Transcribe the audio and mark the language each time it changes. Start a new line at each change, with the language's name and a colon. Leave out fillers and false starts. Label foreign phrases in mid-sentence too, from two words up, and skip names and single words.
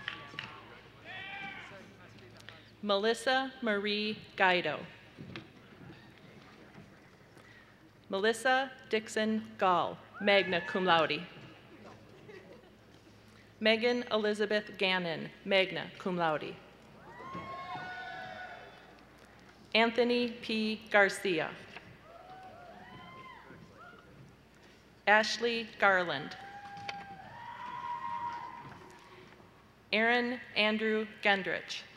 English: Melissa Marie Guido. Melissa Dixon Gall,
Latin: magna cum laude.
English: Megan Elizabeth Gannon,
Latin: magna cum laude.
English: Anthony P. Garcia. Ashley Garland. Aaron Andrew Gendrich.